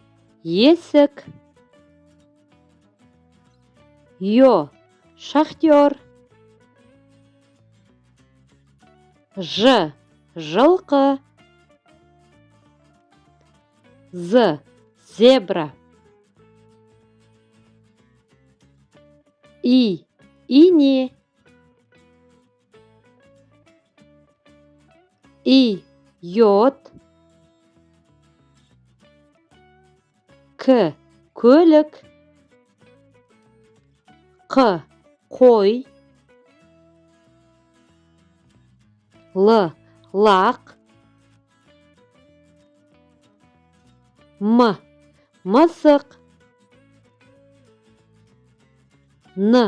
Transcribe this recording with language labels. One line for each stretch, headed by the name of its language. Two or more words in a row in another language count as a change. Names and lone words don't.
Kazakh: Есік. Ё. Шахтер. Ж. Жылқы. З. Зебра. И. Ине. И. Йод. К. Көлік. Қ. Қой. Л. Лақ. М. Мысық. Н.